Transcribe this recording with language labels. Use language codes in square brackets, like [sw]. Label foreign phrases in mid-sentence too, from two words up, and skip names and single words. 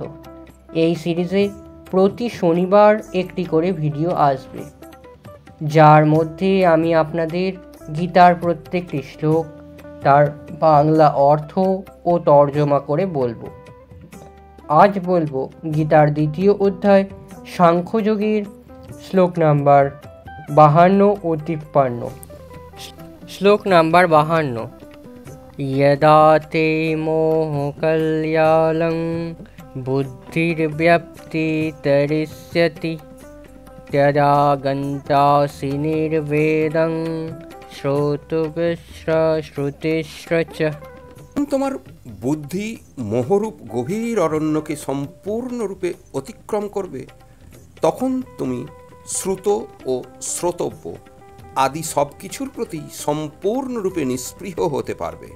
[bn] এই সিরিজে প্রতি শনিবার একটি করে ভিডিও আসবে, যার মধ্যে আমি আপনাদের গীতার প্রত্যেকটি শ্লোক, তার বাংলা অর্থ ও তর্জমা করে বলবো। আজ বলবো গীতার দ্বিতীয় অধ্যায় সাংখ্যযোগের শ্লোক নাম্বার 52 ও 53। শ্লোক নাম্বার [sa] 52। यदा ते मोहकल्यालं बुद्धिर्व्यप्तितरिष्यति तदा गन्तासि निर्वेदं শ্রোতুবিশ্রুতিশ্চ। [bn] তোমার বুদ্ধি মোহরূপ গভীর অরণ্যকে সম্পূর্ণরূপে অতিক্রম করবে, তখন তুমি শ্রুত ও শ্রোতব্য আদি সব কিছুর প্রতি সম্পূর্ণরূপে নিস্পৃহ হতে পারবে।